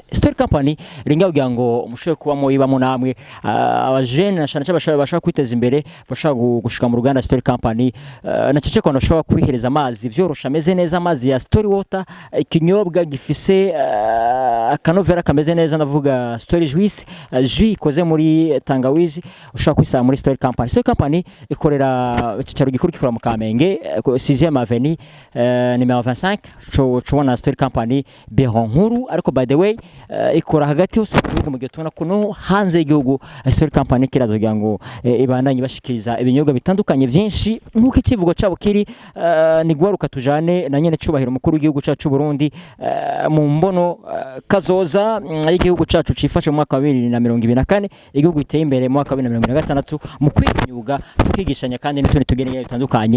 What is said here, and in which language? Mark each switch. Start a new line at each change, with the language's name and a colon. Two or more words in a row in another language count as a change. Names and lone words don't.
Rundi: Story Company ringa kugira ngo umushoye kuba mu ibamo namwe abajene nashana bashaka kwiteza imbere, bashaka gushika mu ruganda Story Company na cece ko ndashobora kwihereza amazi byorosha ameze neza, amazi ya Story Water, ikinyobwa gifise akanovera kameze neza ndavuga Story Juice, jus ikoze muri tangawizi, ushaka kwisanga muri Story Company. Story Company ikorera cicaro gikuru gikora mu Kamenge 6e avenue numero 25 cubona Story Company nkuru. Ariko
English: by the way
Rundi: ikora hagati hose mu gihe tubona kuno hanze y'igihugu Story Company kiraza kugira ngo ibandanye bashikiriza ibinyobwa bitandukanye byinshi nk'uko ikivugo cabo kiri ni gwaruka tujane na nyene cubahiro mukuru w'igihugu cacu Burundi mu mbono kazoza y'igihugu cacu cifashe mu mwaka wa 2024 igihugu giteye imbere mu mwaka wa 2026 mu kwimyuga kwigishanya kandi n'utundi tugeneye bitandukanye.